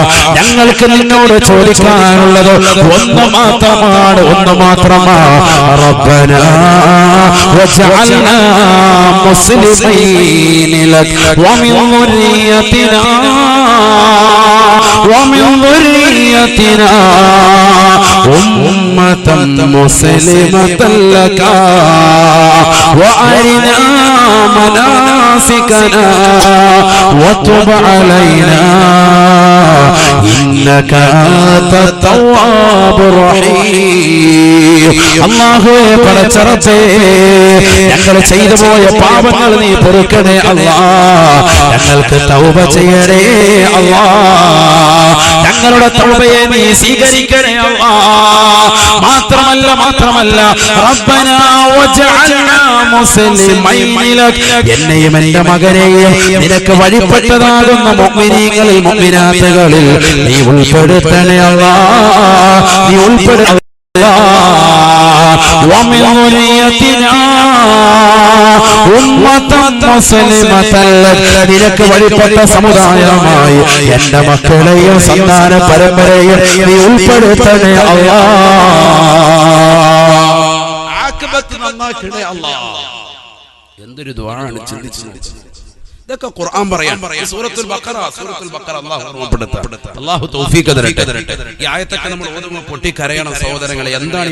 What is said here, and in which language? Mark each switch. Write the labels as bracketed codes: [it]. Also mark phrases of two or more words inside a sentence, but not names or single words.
[ml] ഞങ്ങൾക്ക് നിന്നോട് ചോദിക്കാനുള്ളത് ഒന്ന് മാത്രമാണ്, [ar] ربنا واجعلنا مسلمين لك ومن ذريتنا أمة مسلمة لك وأرنا مناسكنا وتب علينا إنك أنت التواب الرحيم [ml] അല്ലാഹുവേ പടച്ചറപ്പേ ഞങ്ങൾ ചെയ്തു പോയ പാപങ്ങൾ നീ പൊറുക്കണേ അല്ലാഹ് ഞങ്ങൾക്ക് തൗബ ചെയ്യണേ അല്ലാഹ് ഞങ്ങളുടെ തൗബയെ നീ സ്വീകരിക്കണേ അല്ലാഹ് മാത്രമല്ല [ar] ربنا واجعلنا مسلمين لك [ml] എന്നെയും എൻ്റെ മകനെയും നിനക്ക് വഴിപ്പെട്ടതാകുന്ന മുഅ്മിനീങ്ങളിൽ മുഅ്മിനാത്തുകളിൽ നീ ഉൾപ്പെടുത്തണേ അല്ലാഹ് നീ ഉൾപ്പെടുത്തണേ [ar] ومن ذريتنا أمة مسلمة لك [ml] നിനക്ക് വഴിപ്പെട്ട സമുദായമായി എൻ്റെ മക്കളെയും സന്താന പരമ്പരയും നീ ഉൾപ്പെടുത്തണേ അല്ലാഹ് ആഖിബത്ത് നന്നാക്കണേ അല്ലാഹ് എന്തൊരു ദുആണ് ചിന്തിച്ചു ഇതൊക്കെ ഖുർആൻ പറയാൻ സൂറത്തുൽ ബഖറ അല്ലാഹു ഓർമ്മപ്പെടുത്തുക അല്ലാഹു തൗഫീഖ് തരട്ടെ ഈ ആയത്തൊക്കെ നമ്മൾ ഓതുമ്പോൾ പൊട്ടിക്കരയണം സഹോദരങ്ങളെ എന്താണ് ഈ